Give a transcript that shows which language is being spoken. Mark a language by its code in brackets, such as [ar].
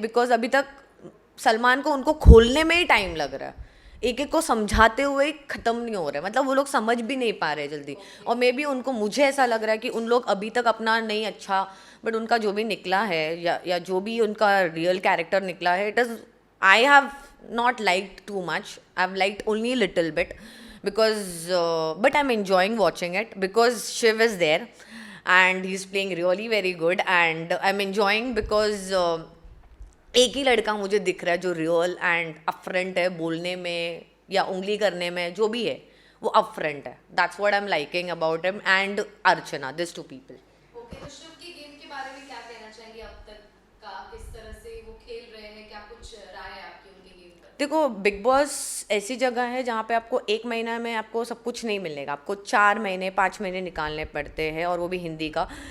[hi] Because अभी तक सलमान को उनको खोलने में ही टाइम लग रहा है, एक एक को समझाते हुए ही ख़त्म नहीं हो रहा है। मतलब वो लोग समझ भी नहीं पा रहे जल्दी। और मे बी उनको, मुझे ऐसा लग रहा है कि उन लोग अभी तक अपना नहीं अच्छा, बट उनका जो भी निकला है या जो भी उनका रियल कैरेक्टर निकला है, [en] It is I have not liked too much. I've liked only a little bit because, but I'm enjoying watching it because Shiv is there and he's playing really very good, and I'm enjoying because [hi] एक ही लड़का मुझे दिख रहा है जो real and upfront है बोलने में या उंगली करने में, जो भी है वो अपफ्रंट है। [en] That's what I am liking about him and Archana, this two people. [hi] Okay, तो शिव के गेम के बारे में क्या कहना चाहेंगे अब तक का? किस तरह से वो खेल रहे हैं? क्या कुछ राय है आपकी उनके गेम पर? देखो, बिग बॉस ऐसी जगह है जहाँ पे आपको एक महीना में आपको सब कुछ नहीं मिलेगा, आपको 4 महीने 5 महीने निकालने पड़ते हैं, और वो भी हिंदी का।